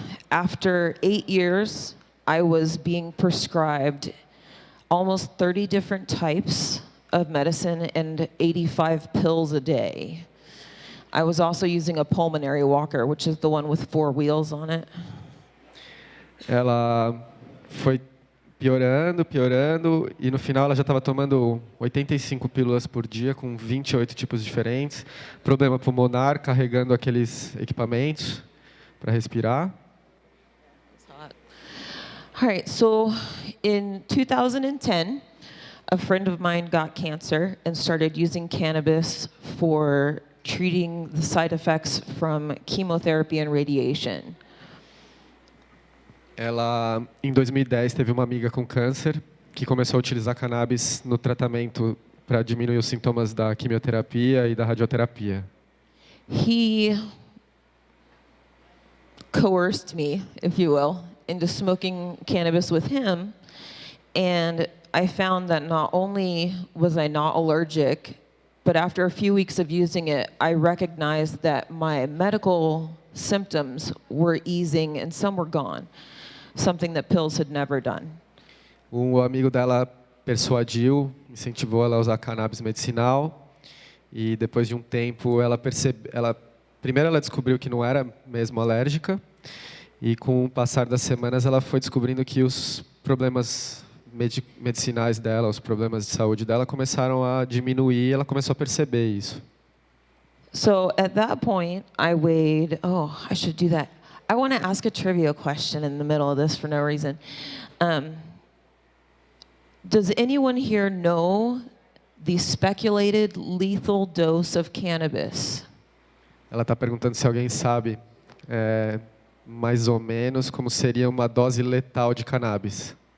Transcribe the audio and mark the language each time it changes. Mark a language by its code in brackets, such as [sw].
[en] After 8 years, I was being prescribed almost 30 different types of medicine and 85 pills a day. I was also using a pulmonary walker, which is the one with 4 wheels on it. [pt] Ela foi piorando, e no final ela já estava tomando 85 pílulas por dia, com 28 tipos diferentes. Problema pulmonar, carregando aqueles equipamentos para respirar. [en] All right, so in 2010, a friend of mine got cancer and started using cannabis for treating the side effects from chemotherapy and radiation. [pt] Ela, em 2010, teve uma amiga com câncer que começou a utilizar cannabis no tratamento para diminuir os sintomas da quimioterapia e da radioterapia. [en] He coerced me, if you will, into smoking cannabis with him, and I found that not only was I not allergic, but after a few weeks of using it, I recognized that my medical symptoms were easing and some were gone, something that pills had never done. [pt] Um amigo dela persuadiu, incentivou ela a usar cannabis medicinal, e depois de um tempo primeiro ela descobriu que não era mesmo alérgica, e com o passar das semanas ela foi descobrindo que os problemas medicinais dela, os problemas de saúde dela começaram a diminuir, e ela começou a perceber isso. [en] So at that point, I weighed, I should do that. I want to ask a trivia question in the middle of this for no reason. Does anyone here know the speculated lethal dose of cannabis? [pt] Ela está perguntando se alguém sabe mais ou menos como seria uma dose letal de cannabis.